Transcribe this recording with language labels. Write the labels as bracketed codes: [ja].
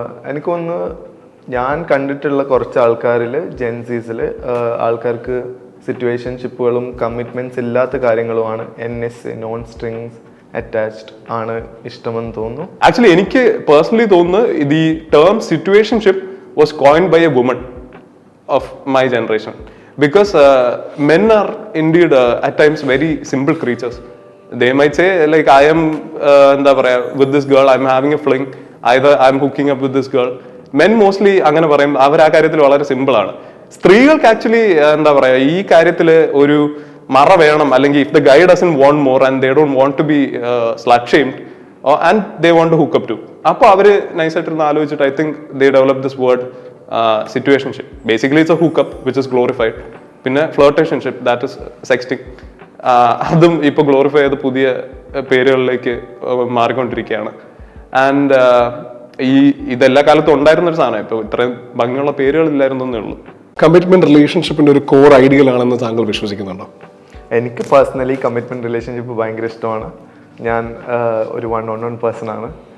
[ml] എനിക്ക് തോന്നുന്നു ഞാൻ കണ്ടിട്ടുള്ള കുറച്ച് ആൾക്കാരിൽ ജെൻസീസിൽ ആൾക്കാർക്ക് സിറ്റുവേഷൻഷിപ്പുകളും കമ്മിറ്റ്മെന്റ്സ് ഇല്ലാത്ത കാര്യങ്ങളുമാണ് NS നോൺ സ്ട്രിങ്സ് അറ്റാച്ച്ഡ് ആണ് ഇഷ്ടമെന്ന് തോന്നുന്നു. [en] Actually എനിക്ക് personally തോന്നുന്നു the term situationship was coined by a woman of my generation because men are indeed at times very simple creatures. They might say like I am എന്താ പറയാ with this girl I'm having a fling, either I'm hooking up with this girl. [ml] Men mostly അങ്ങനെ പറയും, അവർ ആ കാര്യത്തിൽ വളരെ simple ആണ്. [en] സ്ത്രീകൾക്ക് ആക്ച്വലി എന്താ പറയാ ഈ കാര്യത്തിൽ ഒരു മറ വേണം, അല്ലെങ്കിൽ if the guy doesn't want more and they don't want to be slut shamed and they want to hook up to, അപ്പോൾ അവര് നൈസായിട്ടിരുന്ന് ആലോചിച്ചിട്ട് I think they develop this word situationship. Basically it's a hookup which is glorified. പിന്നെ flirtationship, that is sexting. [ml] അതും ഇപ്പോൾ glorify ചെയ്ത് പുതിയ പേരുകളിലേക്ക് മാറിക്കൊണ്ടിരിക്കുകയാണ്. And ഇതെല്ലാ കാലത്തും ഉണ്ടായിരുന്നൊരു സാധനം, ഇപ്പോൾ ഇത്രയും ഭംഗിയുള്ള പേരുകളില്ലായിരുന്നു എന്നേ ഉള്ളൂ. കമ്മിറ്റ്മെന്റ് റിലേഷൻഷിപ്പിന്റെ ഒരു കോർ ഐഡിയൽ ആണെന്ന് താങ്കൾ വിശ്വസിക്കുന്നുണ്ടോ? എനിക്ക് പേഴ്സണലി കമ്മിറ്റ്മെന്റ് റിലേഷൻഷിപ്പ് ഭയങ്കര ഇഷ്ടമാണ്. ഞാൻ ഒരു വൺ പേഴ്സൺ ആണ്.